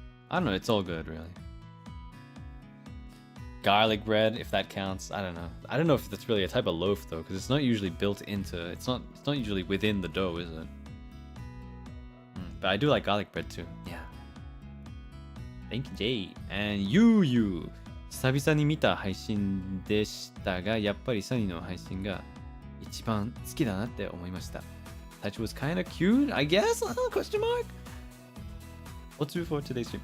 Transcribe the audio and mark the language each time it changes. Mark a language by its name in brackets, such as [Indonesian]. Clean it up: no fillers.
[English] I don't know. It's all good, really. Garlic bread, if that counts. I don't know. I don't know if that's really a type of loaf though, because it's not usually built into. It's not usually within the dough, is it? But I do like garlic bread too. Yeah. Thank you, Jay. And you. [Japanese] 久々に見た配信でしたが、やっぱりサニーの配信が一番好きだなって思いました。 [English] Touch was kind of cute, I guess? Question mark? What's new for today's stream?